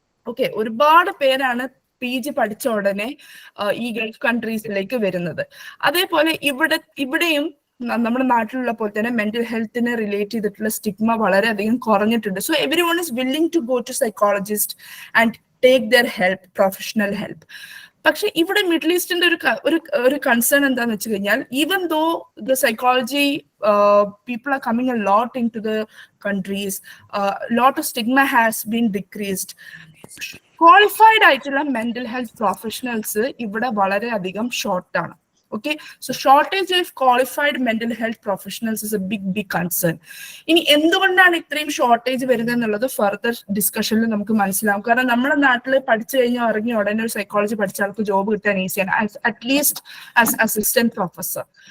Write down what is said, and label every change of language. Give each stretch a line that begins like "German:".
Malayalam: Okay, ഒരുപാട് പേരാണ് PG പഠിച്ച ഉടനെ ഈ ഗൾഫ് കൺട്രീസിലേക്ക് വരുന്നത്. അതേപോലെ ഇവിടെയും നമ്മുടെ നാട്ടിലുള്ള പോലെ തന്നെ മെന്റൽ ഹെൽത്തിനെ റിലേറ്റ് ചെയ്തിട്ടുള്ള സ്റ്റിഗ്മ വളരെയധികം കുറഞ്ഞിട്ടുണ്ട്.
English: So every one is willing to go to psychologist and take their help, professional help.
Malayalam: പക്ഷെ ഇവിടെ മിഡിൽ ഈസ്റ്റിന്റെ ഒരു കൺസേൺ എന്താന്ന് വെച്ച് കഴിഞ്ഞാൽ,
English: Even though the psychology people are coming a lot into the countries, lot of stigma has been decreased.
Malayalam: Qualified ആയിട്ടുള്ള mental health professionals ഇവിടെ വളരെയധികം ഷോർട്ടാണ്.
English: Okay, so shortage of qualified mental health professionals is a big concern.
Malayalam: ഇനി എന്തുകൊണ്ടാണ് ഇത്രയും shortage വരുന്നത് എന്നുള്ളത് further ഡിസ്കഷനിൽ നമുക്ക് മനസ്സിലാവും. കാരണം നമ്മുടെ നാട്ടിൽ പഠിച്ചു കഴിഞ്ഞാൽ ഇറങ്ങി ഉടനെ ഒരു സൈക്കോളജി പഠിച്ച ആൾക്ക് ജോബ് കിട്ടാൻ ഈസിയാണ്,
English: At least as assistant professor.